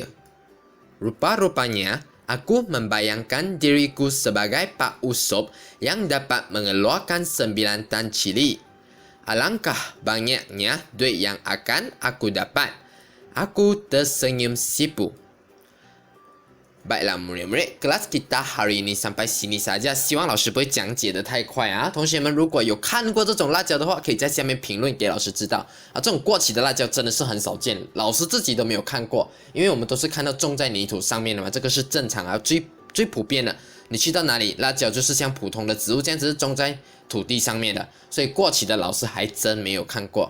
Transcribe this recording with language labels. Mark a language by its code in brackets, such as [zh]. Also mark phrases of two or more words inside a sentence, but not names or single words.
[ms] Rupa-rupanya, aku membayangkan diriku sebagai Pak Usop yang dapat mengeluarkan 9 tan cili. Alangkah banyaknya duit yang akan aku dapat. Aku tersenyum sipu. Baiklah murid-murid, kelas kita hari ini sampai sini saja， [zh] 希望老师不会讲解的太快啊。同学们如果有看过这种辣椒的话，可以在下面评论给老师知道啊。这种过期的辣椒真的是很少见，老师自己都没有看过，因为我们都是看到种在泥土上面的嘛，这个是正常啊，最普遍的。你去到哪里，辣椒就是像普通的植物这样子是种在土地上面的，所以过期的老师还真没有看过。